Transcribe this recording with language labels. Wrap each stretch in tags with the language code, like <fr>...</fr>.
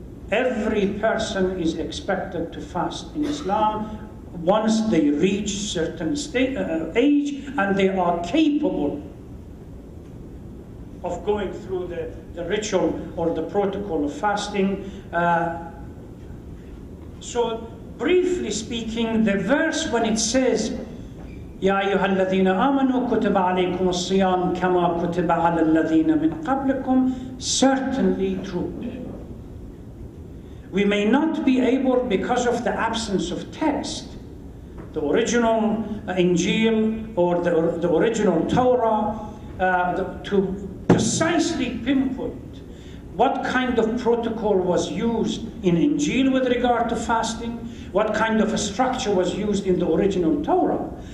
<en>Every person is expected to fast in Islam once they reach certain age and they are capable of going through the ritual or the protocol of fasting. So briefly speaking, the verse when it says</en> <ar>يا أيها الذين آمنوا كتب عليكم الصيام كما كتب على الذين من قبلكم,</ar> <en>certainly true. We may not be able, because of the absence of text, the original Injil or the original Torah, to precisely pinpoint what kind of protocol was used in Injil with regard to fasting, what kind of a structure was used in the original Torah.</en>